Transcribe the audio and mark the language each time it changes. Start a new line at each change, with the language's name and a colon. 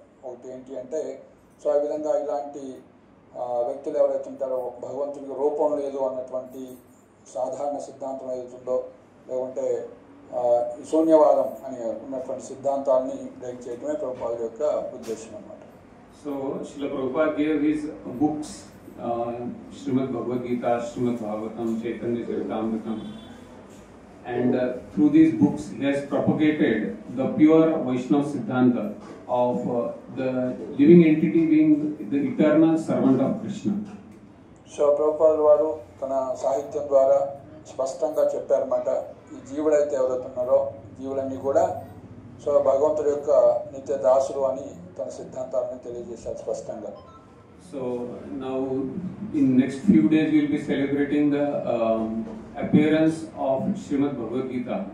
Telugu: ఒకటి ఏంటి అంటే సో ఆ విధంగా ఇలాంటి వ్యక్తులు ఎవరైతే ఉంటారో భగవంతునికి రూపం లేదు అన్నటువంటి సాధారణ సిద్ధాంతం ఏదైతుందో లేకుంటే శూన్యవాదం అని ఉన్నటువంటి సిద్ధాంతాన్ని బ్రేక్ చేయడమే ప్రభుపాద యొక్క ఉద్దేశం అన్నమాట.
English: So Srila Prabhupada gave his books, Srimad Bhagavad Gita, Srimad Bhagavatam, Chaitanya Charitamrita, and through these books he has propagated the pure Vaishnava Siddhanta of the living entity being the eternal servant of Krishna.
Telugu: So Prabhupada వారు తన సాహిత్యం ద్వారా స్పష్టంగా చెప్పారన్నమాట. ఈ జీవుడైతే ఎవరైతున్నారో జీవులన్నీ కూడా so భగవంతుడి యొక్క నిత్య దాసులు అని తన సిద్ధాంతాలను తెలియజేశారు స్పష్టంగా.
English: So now in next few days we will be celebrating the appearance of Srimad Bhagavad Gita.